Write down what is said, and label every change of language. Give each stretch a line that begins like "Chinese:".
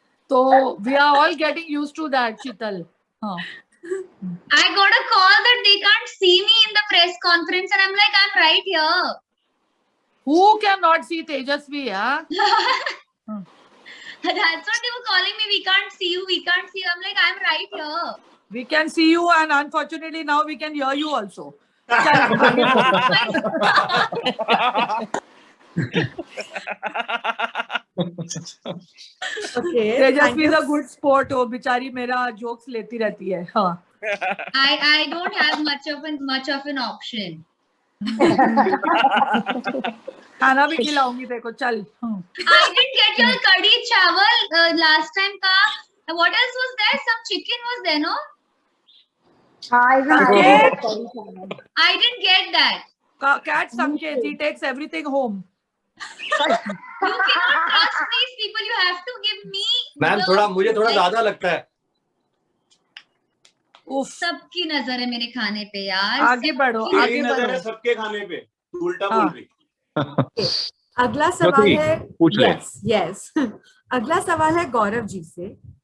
English: तो we are all getting used to that.
Hindi: शीतल, हाँ,
English: I got a call that they can't see me in the press conference and I'm like, I'm right here. Who cannot see Tejasvi? Yeah. That's what they were calling me. We can't see you. We can't see you. I'm like, I'm right here. We can see you, and unfortunately now we can hear you also.
Hindi: चल, आगे बोल.
English: Okay. Tejasvi is a good sport.
Hindi: वो बेचारी मेरा jokes लेती रहती है. हाँ.
English: I don't have much of an option.
Hindi: खाना भी खिलाऊंगी देखो. चल.
English: I didn't get your curry chawal last time ka. What else was there? Some chicken was there, no? I didn't get that. Cat Sanket, he takes everything home. You cannot trust these people. You have to give me.
Hindi: Ma'am मुझे थोड़ा ज्यादा लगता है. उफ. सबकी नजर है मेरे खाने पे यार. आगे बढ़ो. आगे नजर है बढ़ो. सबके खाने पे. उल्टा बोल रही. अगला सवाल है. पूछ ले.
English: Yes.
Hindi: अगला सवाल है गौरव जी से.